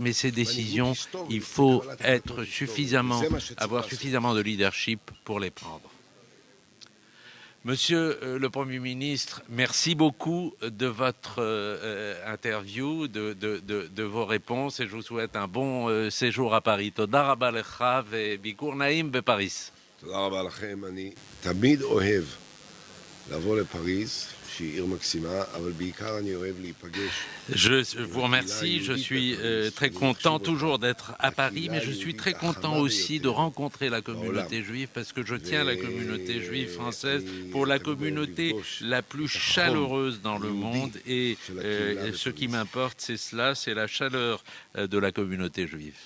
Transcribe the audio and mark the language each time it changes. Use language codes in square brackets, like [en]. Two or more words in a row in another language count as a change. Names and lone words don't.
[fr] Mais ces décisions, il faut avoir suffisamment de leadership pour les prendre. Monsieur le Premier ministre, merci beaucoup de votre interview, de vos réponses, et je vous souhaite un bon séjour à Paris. [he] תודה רבה לך וביקור נעים בפריז. תודה רבה לכם. אני תמיד אוהב לבוא לפריז, שהיא עיר מקסימה, אבל בעיקר אני אוהב להיפגש. [fr] Je vous remercie, je suis très content toujours d'être à Paris, mais je suis très content aussi de rencontrer la communauté juive, parce que je tiens la communauté juive française pour la communauté la plus chaleureuse dans le monde, et ce qui m'importe, c'est cela, c'est la chaleur de la communauté juive.